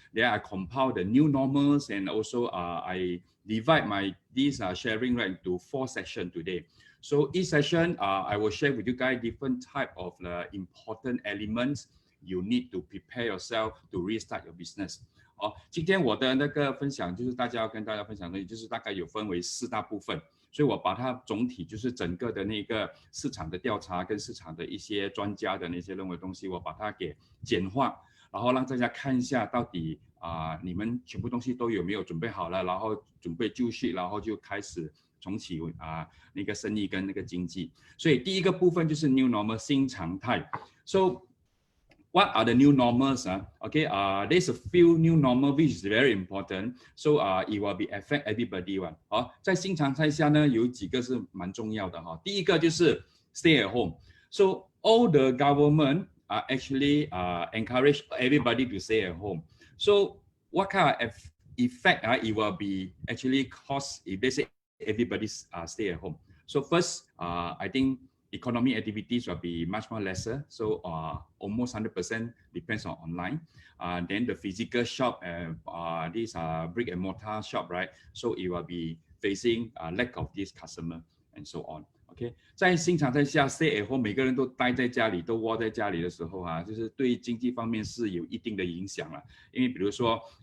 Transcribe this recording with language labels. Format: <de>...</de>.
<en>Then I compile the new normals, and also I divide this sharing right into 4 sessions today. So each session I will share with you guys different type of important elements you need to prepare yourself to restart your business.</en> <zh>今天我的那个分享就是要跟大家分享的，就是大概有分为4大部分，所以我把它总体就是整个的那个市场的调查跟市场的一些专家的那些认为东西，我把它给简化，然后让大家看一下到底你们全部东西都有没有准备好了，然后准备就绪，然后就开始重启那个生意跟那个经济。所以第一个部分就是 new normal 新常态。</zh> <en>So what are the new normals? Okay, there's a few new normal which is very important. So it will be affect everybody one.</en> <zh>在新常态下呢，有几个是蛮重要的哈。第一个就是</zh> <en>stay at home. So all the government actually encourage everybody to stay at home. So what kind of effect it will be actually cause if they say everybody stay at home? So first, I think economic activities will be much more lesser, so almost 100% depends on online. Then the physical shop, these brick and mortar shop, right? So it will be facing a lack of this customer and so on.</en> <zh>OK， 在新常态下 ，</zh> <en>stay at home，</en> <zh>每个人都待在家里，都窝在家里的时候就是对经济方面是有一定的影响了。因为比如说</zh>